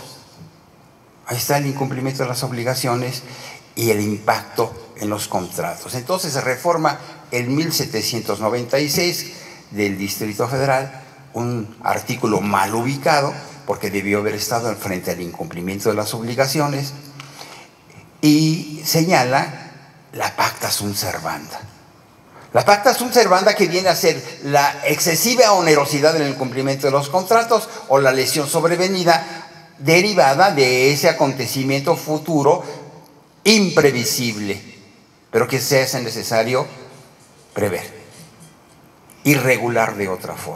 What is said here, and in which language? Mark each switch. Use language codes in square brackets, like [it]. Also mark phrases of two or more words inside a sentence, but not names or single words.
[es] Ahí está el incumplimiento de las obligaciones y el impacto en los contratos. Entonces se reforma en 1796 del Distrito Federal un artículo mal ubicado porque debió haber estado frente al incumplimiento de las obligaciones y señala la [la] pacta sunt servanda. La pacta sunt servanda, [es] que viene a ser la excesiva onerosidad en el cumplimiento de los contratos o la lesión sobrevenida derivada de ese acontecimiento futuro imprevisible, pero que se hace necesario prever y regular de otra forma.